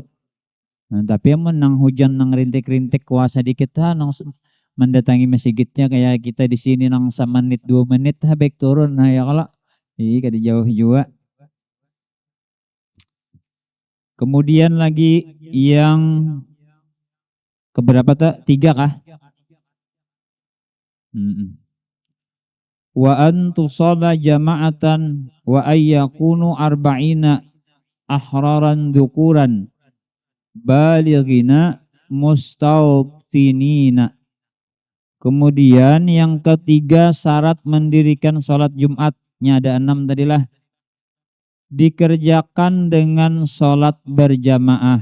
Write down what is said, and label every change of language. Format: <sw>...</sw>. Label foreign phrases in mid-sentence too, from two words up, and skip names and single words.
<bjn>Nah, tapi yang menang hujan nang rintik-rintik kuasa dikit nang mendatangi masjidnya kayak kita di sini nang semenit 2 menit baik turun nah ya kalau kada jauh juga. Kemudian lagi yang keberapa tak? 3 kah?</bjn> <ar>وأن تصلى جماعة وأن يكونوا أربعين أحرارا ذكورا بالغين مستوطنين.</ar> <bjn>Kemudian yang ketiga syarat mendirikan sholat Jumatnya ada 6 tadilah. Dikerjakan dengan sholat berjamaah.</bjn>